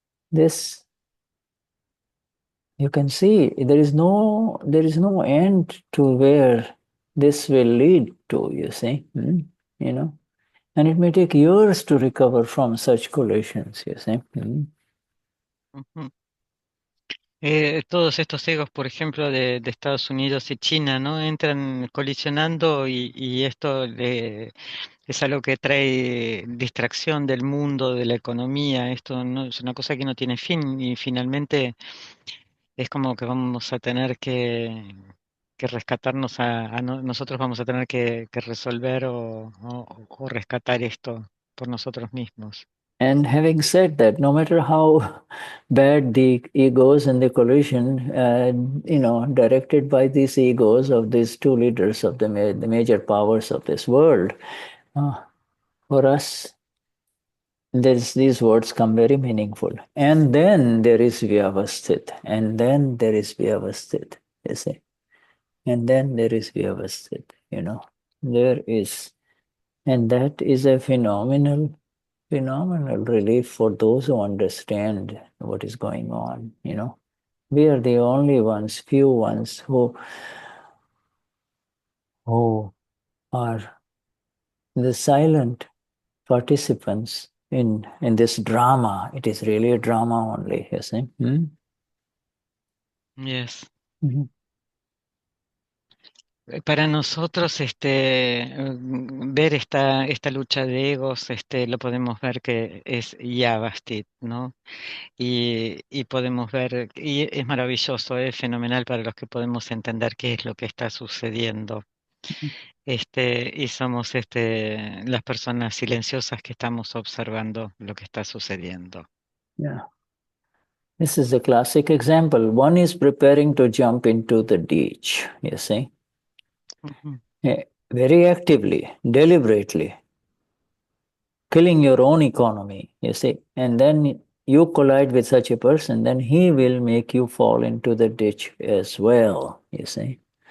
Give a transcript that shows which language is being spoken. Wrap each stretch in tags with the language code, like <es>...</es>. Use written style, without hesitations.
<en>This you can see there is no end to where this will lead to, you see. And it may take years to recover from such collisions, you see. Ujú.</en> <es>Todos estos egos, por ejemplo, de Estados Unidos y China, ¿no? Entran colisionando y esto es algo que trae distracción del mundo, de la economía. Esto no es una cosa que no tiene fin y finalmente es como que vamos a tener que rescatarnos nosotros vamos a tener que resolver o rescatar esto por nosotros mismos.</es> <en>And having said that, no matter how bad the egos and the collision, directed by these egos of these two leaders of the major powers of this world, for us, these words come very meaningful. And then there is Vyavasthit. And then there is Vyavasthit, you see. And then there is Vyavasthit, There is. And that is a phenomenal relief for those who understand what is going on, We are the only ones, few ones who are the silent participants in this drama. It is really a drama only, you see. Yes. Mhm.</en> <es>Para nosotros, ver esta lucha de egos, lo podemos ver que es Yavastit, ¿no? Y podemos ver, y es maravilloso, es fenomenal para los que podemos entender qué es lo que está sucediendo. Y somos las personas silenciosas que estamos observando lo que está sucediendo.</es> <en>Yeah. This is a classic example. One is preparing to jump into the ditch, you see. Ujú. Very actively, deliberately, killing your own economy, you see. And then you collide with such a person, then he will make you fall into the ditch as well, you see.</en>